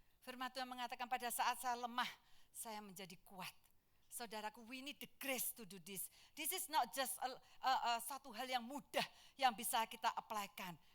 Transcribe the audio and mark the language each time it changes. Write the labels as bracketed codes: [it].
[id] Firman Tuhan mengatakan pada saat saya lemah, saya menjadi kuat. [en] Saudaraku, we need the grace to do this. This is not just [id] satu hal yang mudah yang bisa kita apply-kan.